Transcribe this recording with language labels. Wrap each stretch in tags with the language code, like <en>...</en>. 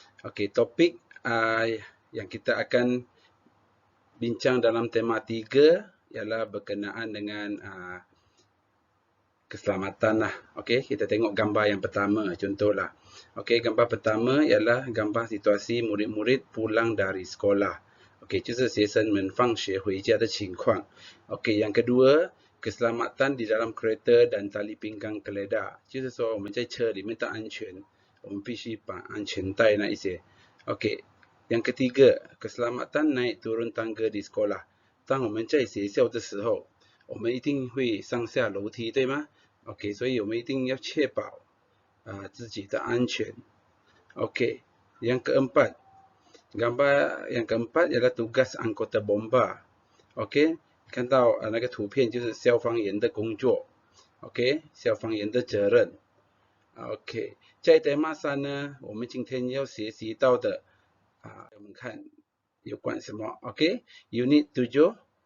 <ms>Okey, topik yang kita akan bincang dalam tema 3 ialah berkenaan dengan keselamatan lah. Okey, kita tengok gambar yang pertama contohlah. Okey, gambar pertama ialah gambar situasi murid-murid pulang dari sekolah.</ms> <zh>Okey, 就是学生们放学回家的情况.</zh> <ms>Okey, yang kedua, keselamatan di dalam kereta dan tali pinggang geledah.</ms> <zh>就是说我们在车里面的安全，我们必须把安全带那一些。</zh> <ms>Okey, yang ketiga, keselamatan naik turun tangga di sekolah.</ms> <zh>当我们在学校的时候，我们一定会上下楼梯，对吗？OK，所以我们一定要确保自己的安全。</zh> <ms>OK，yang keempat, gambar yang keempat ialah tugas anggota bomba.</ms> <zh>OK，看到那个图片就是消防员的工作。 OK，消防员的责任。OK，在 tema 3呢，我们今天要学习到的我们看有关什么 ？OK，Unit 7。</zh>